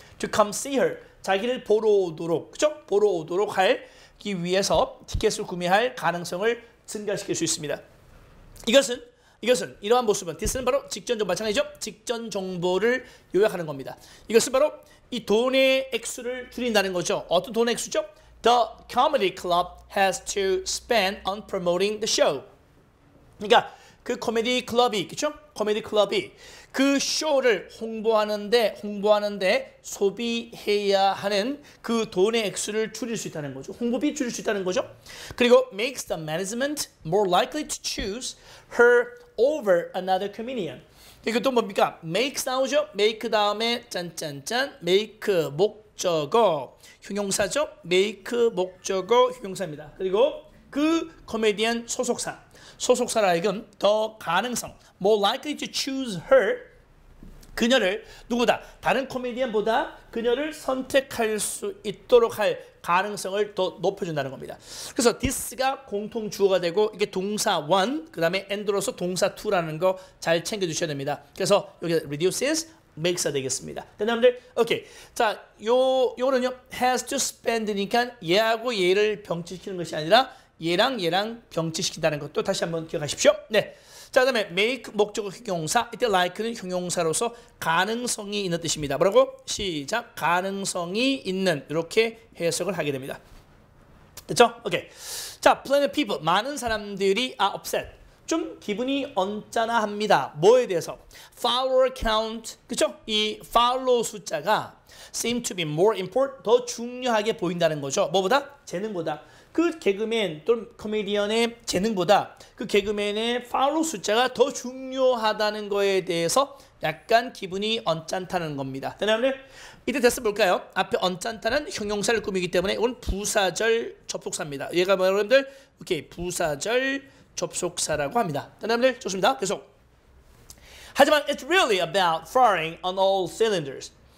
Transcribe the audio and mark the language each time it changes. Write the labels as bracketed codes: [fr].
[en] To come see her, [ko] 자기를 보러 오도록, 그죠? 보러 오도록 하기 위해서 티켓을 구매할 가능성을 증가시킬 수 있습니다. 이것은 이러한 모습은 this는 바로 직전 정보 마찬가지죠. 직전 정보를 요약하는 겁니다. 이것은 바로 이 돈의 액수를 줄인다는 거죠. 어떤 돈의 액수죠? [en] The comedy club has to spend on promoting the show. [ko] 그러니까 그 코미디 클럽이, 그렇죠? 코미디 클럽이 그 쇼를 홍보하는데 소비해야 하는 그 돈의 액수를 줄일 수 있다는 거죠. 홍보비 줄일 수 있다는 거죠. 그리고 [en] makes the management more likely to choose her over another comedian. [ko] 이것도 뭡니까? makes 나오죠? make 다음에 짠짠짠 make 목적어 형용사죠? make 목적어 형용사입니다. 그리고 그 코미디언 소속사라 하여금 더 가능성 [en] more likely to choose her [ko] 그녀를 누구다? 다른 코미디언보다 그녀를 선택할 수 있도록 할 가능성을 더 높여준다는 겁니다. 그래서 this가 공통 주어가 되고 이게 동사 one 그 다음에 and로서 동사 to라는 거 잘 챙겨주셔야 됩니다. 그래서 여기 reduces makes가 되겠습니다. 여러분들, 오케이. 자, 요거는요 has to spend니까 얘하고 얘를 병치시키는 것이 아니라 얘랑 병치시킨다는 것도 다시 한번 기억하십시오. 네. 자, 그다음에 make 목적어 형용사. 이때 like는 형용사로서 가능성이 있는 뜻입니다. 뭐라고? 시작. 가능성이 있는 이렇게 해석을 하게 됩니다. 됐죠? 오케이. 자, [en] plenty of people [ko] 많은 사람들이 [en] are upset. [ko] 좀 기분이 언짢아합니다. 뭐에 대해서? Follower count. 그렇죠? 이 follow 숫자가 [en] seem to be more important. [ko] 더 중요하게 보인다는 거죠. 뭐보다? 재능보다. 그 개그맨 또는 코미디언의 재능보다 그 개그맨의 팔로우 숫자가 더 중요하다는 거에 대해서 약간 기분이 언짢다는 겁니다. 여러분들 이때 됐어 볼까요? 앞에 언짢다는 형용사를 꾸미기 때문에 이건 부사절 접속사입니다. 얘가 뭐예요, 여러분들? 오케이, 부사절 접속사라고 합니다. 여러분들 좋습니다. 계속. 하지만 [en] it's really about firing on all cylinders.